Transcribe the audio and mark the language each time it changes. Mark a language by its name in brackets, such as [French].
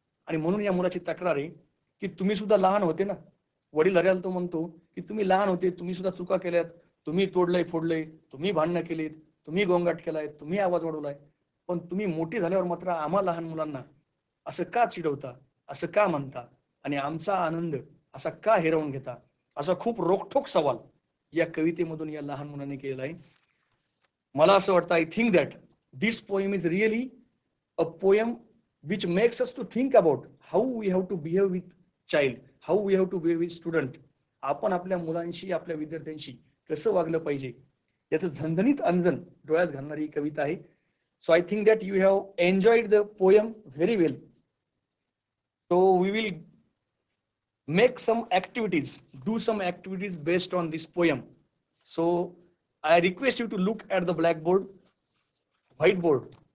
[Marathi] आणि म्हणून या मुलाची तक्रार आहे की तुम्ही सुद्धा लहान होते ना. वडील हऱ्याला तो म्हणतो की तुम्ही लहान होते, तुम्ही सुद्धा चुका केल्यात, तुम्ही तोडलंय फोडलंय, तुम्ही भांडणं केलीत, तुम्ही गोंगाट केलाय, तुम्ही आवाज वाढवलाय, पण तुम्ही मोठी झाल्यावर मात्र आम्हा लहान मुलांना असं का चिडवता, असं का म्हणता आणि आमचा आनंद असा का हिरावून घेता? असा खूप रोखठोक सवाल या कवितेमधून या लहान मुलाने केलेला आहे. मला असं वाटतं, [English] I think that this poem is really a poem which makes us to think about how we have to behave with child, how we have to behave with student. [Marathi] आपण आपल्या मुलांशी, आपल्या विद्यार्थ्यांशी कसं वागलं पाहिजे याचं झणझणीत अंजन डोळ्यात घालणारी कविता आहे. [English] So I think that you have enjoyed the poem very well. So we will make some activities, do some activities based on this poem. So I request you to look at the blackboard, whiteboard.